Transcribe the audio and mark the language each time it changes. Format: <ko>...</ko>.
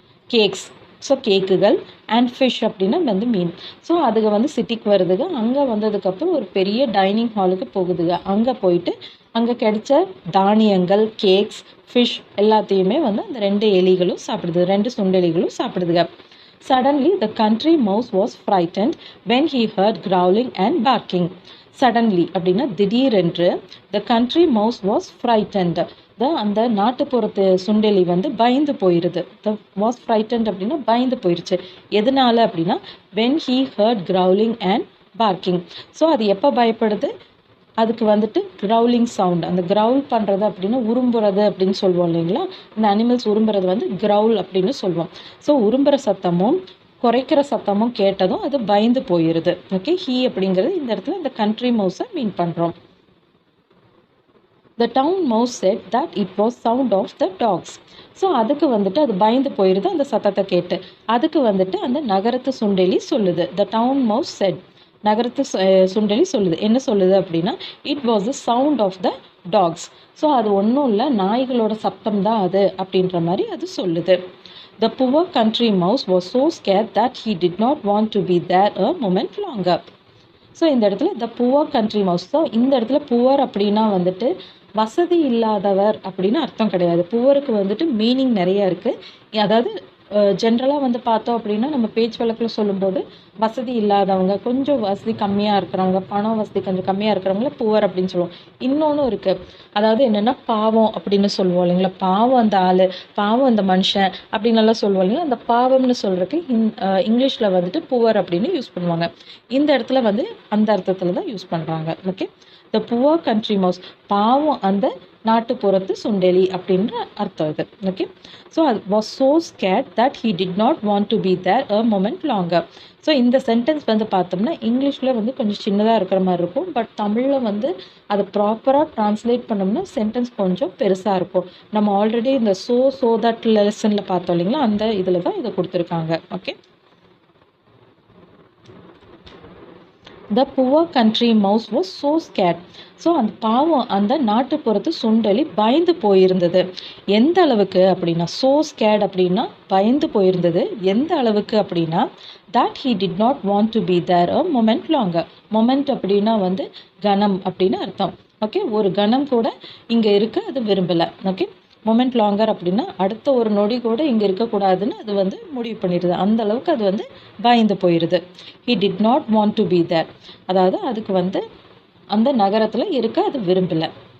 <ta>Cakes, so கேக்குகள், and fish அப்படின்னா வந்து மீன். ஸோ அதுக்கு வந்து சிட்டிக்கு வருதுங்க. அங்கே வந்ததுக்கப்புறம் ஒரு பெரிய டைனிங் ஹாலுக்கு போகுதுங்க. அங்கே போயிட்டு அங்கே கிடைச்ச தானியங்கள், கேக்ஸ், ஃபிஷ் எல்லாத்தையுமே வந்து அந்த 2 எலிகளும் சாப்பிடுது, 2 சுண்டெலிகளும் சாப்பிடுதுங்க.</ta> <en>Suddenly, the country mouse was frightened when he heard growling and barking. Suddenly</en> <ta>அப்படின்னா திடீரென்று,</ta> <en>the country mouse was frightened.</en> <ta>அந்த நாட்டுப்புறத்து சுண்டெலி வந்து பயந்து போயிருது.</ta> <en>was frightened</en> <ta>அப்படின்னா பயந்து போயிருச்சு. எதனால அப்படின்னா</ta> <en>when he heard growling and barking.</en> <ta>So அது எப்போ பயப்படுது? அதுக்கு வந்துட்டு கிரவுலிங் சவுண்ட், அந்த கிரவுல் பண்ணுறது அப்படின்னா உரும்புறது அப்படின்னு சொல்லுவோம் இல்லைங்களா? இந்த அனிமல்ஸ் உரும்புறது வந்து கிரவுல் அப்படின்னு சொல்லுவோம். ஸோ உரும்புற சத்தமும் குறைக்கிற சத்தமும் கேட்டதும் அது பயந்து போயிருது. ஓகே, ஹீ அப்படிங்கிறது இந்த இடத்துல இந்த கண்ட்ரி மவுஸை மீன் பண்ணுறோம்.</ta> <en>The town mouse said that it was sound of the dogs.</en> <ta>So அதுக்கு வந்துட்டு அது பயந்து போயிருது அந்த சத்தத்தை கேட்டு. அதுக்கு வந்துட்டு அந்த நகரத்து சுண்டெலி சொல்லுது.</ta> <en>The town mouse said,</en> <ta>நகரத்து சுண்டெலி சொல்லுது. என்ன சொல்லுது அப்படின்னா,</ta> <en>It was the sound of the dogs.</en> <ta>So அது ஒன்றும் இல்லை, நாய்களோட சத்தம் தான் அது அப்படின்ற மாதிரி அது சொல்லுது.</ta> <en>The poor country mouse was so scared that he did not want to be there a moment longer.</en> <ta>So இந்த இடத்துல the poor country mouse. So இந்த இடத்துல புவர் அப்படின்னா வந்துட்டு வசதி இல்லாதவர் அப்படின்னு அர்த்தம் கிடையாது. புவருக்கு வந்துட்டு மீனிங் நிறைய இருக்குது. அதாவது ஜென்ரலாக வந்து பார்த்தோம் அப்படின்னா நம்ம பேச்சு வழக்கில் சொல்லும்போது வசதி இல்லாதவங்க, கொஞ்சம் வசதி கம்மியாக இருக்கிறவங்க, பணம் வசதி கொஞ்சம் கம்மியாக இருக்கிறவங்கள புவர் அப்படின்னு சொல்லுவோம். இன்னொன்று இருக்குது, அதாவது என்னென்னா பாவம் அப்படின்னு சொல்லுவோம் இல்லைங்களா? பாவம் அந்த ஆள், பாவம் அந்த மனுஷன் அப்படின்னுலாம் சொல்லுவோம் இல்லைங்களா? அந்த பாவம்னு சொல்கிறதுக்கு இங்கிலீஷில் வந்துட்டு புவர் அப்படின்னு யூஸ் பண்ணுவாங்க. இந்த இடத்துல வந்து அந்த அர்த்தத்தில் தான் யூஸ் பண்ணுறாங்க. Okay, the poor country mouse, பாவம் அந்த நாட்டுப்புறத்து சுண்டெலி அப்படின்ற அர்த்தம் இது.</ta> <en>Okay, so அது was so scared that he did not want to be there a moment longer.</en> <ta>So இந்த சென்டென்ஸ் வந்து பார்த்தோம்னா இங்கிலீஷில் வந்து கொஞ்சம் சின்னதாக இருக்கிற மாதிரி இருக்கும். பட் தமிழில் வந்து அதை ப்ராப்பராக ட்ரான்ஸ்லேட் பண்ணோம்னா சென்டென்ஸ் கொஞ்சம் பெருசாக இருக்கும். நம்ம ஆல்ரெடி இந்த ஸோ தட் லெசனில் பார்த்தோம் இல்லைங்களா? அந்த இதில் தான் இதை கொடுத்துருக்காங்க.</ta> <en>Okay, The poor country mouse was so scared.</en> <ta>So அந்த பாவம் அந்த நாட்டுப்புறத்து சுண்டெலி பயந்து போயிருந்தது. எந்த அளவுக்கு அப்படின்னா,</ta> <en>so scared</en> <ta>அப்படின்னா பயந்து போயிருந்தது. எந்த அளவுக்கு அப்படின்னா,</ta> <en>that he did not want to be there a moment longer.</en> <ta>Moment அப்படின்னா வந்து கணம் அப்படின்னு அர்த்தம். ஓகே, ஒரு கணம் கூட இங்கே இருக்க அது விரும்பலை. ஓகே, மொமெண்ட் லாங்கர் அப்படின்னா அடுத்த ஒரு நொடி கூட இங்கே இருக்கக்கூடாதுன்னு அது வந்து முடிவு பண்ணிடுது. அந்த அளவுக்கு அது வந்து பயந்து போயிடுது.</ta> <en>he did not want to be there,</en> <ta>அதாவது அதுக்கு வந்து அந்த நகரத்தில் இருக்க அது விரும்பலை.</ta>